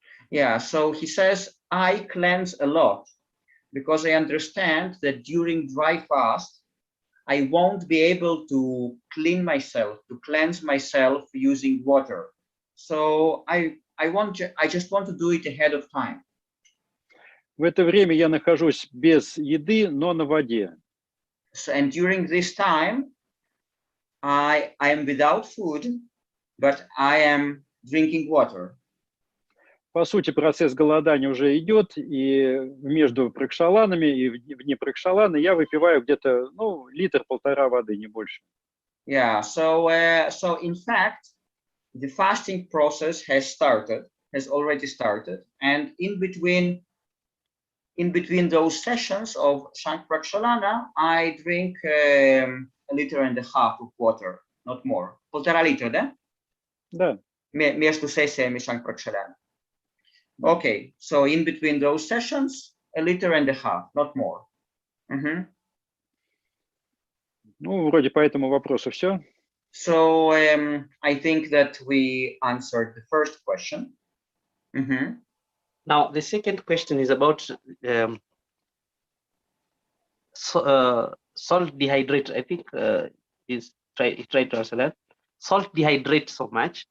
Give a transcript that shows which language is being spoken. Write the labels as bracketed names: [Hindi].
[English] Yeah, so he says, I cleanse a lot because I understand that during dry fast, I won't be able to cleanse myself using water. So I just want to do it ahead of time. [Russian] В это время я нахожусь без еды, но на воде. [English] And during this time, I am without food, but I am drinking water. [Russian] По сути, процесс голодания уже идет, и между пракшаланами и вне пракшаланы я выпиваю где-то, ну, 1-1,5 воды, не больше. [English] Yeah, so in fact, the fasting process has already started, and in between those sessions of Shang-Prakshalana, I drink 1.5 liters of water, not more. [Russian] 1,5 литра, да? Да. Между сессиями Shang-Prakshalana. [English] Okay, so in between those sessions, 1.5 liters, not more. [Russian] Ну, вроде по этому вопросу все. [English] So I think that we answered the first question. Now, the second question is about salt dehydrate. I think he tried to answer that. Salt dehydrate so much.